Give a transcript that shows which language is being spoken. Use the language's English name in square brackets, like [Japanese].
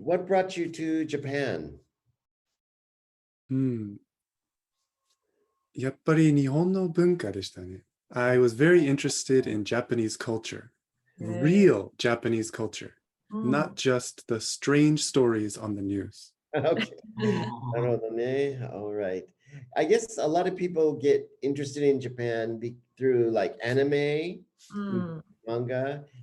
[English] What brought you to Japan? [Japanese] やっぱり日本の文化でしたね。 [English] I was very interested in Japanese culture, real Japanese culture, not just the strange stories on the news. Okay. All right. I guess a lot of people get interested in Japan through like anime, manga.